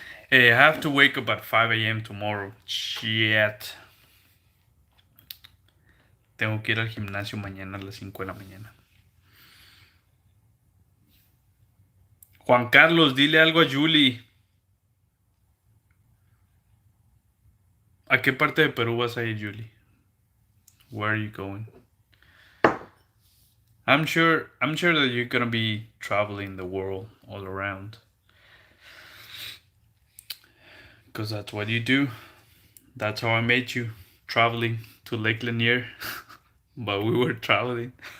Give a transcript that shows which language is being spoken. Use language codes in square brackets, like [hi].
[en] Hey, I have to wake up at 5 a.m. tomorrow. Shit. [es] Tengo que ir al gimnasio mañana a las 5 de la mañana. Juan Carlos, dile algo a Julie. ¿A qué parte de Perú vas a ir, Julie? [en] Where are you going? I'm sure that you're gonna be traveling the world all around. Because that's what you do. That's how I met you. Traveling to Lake Lanier. But we were traveling.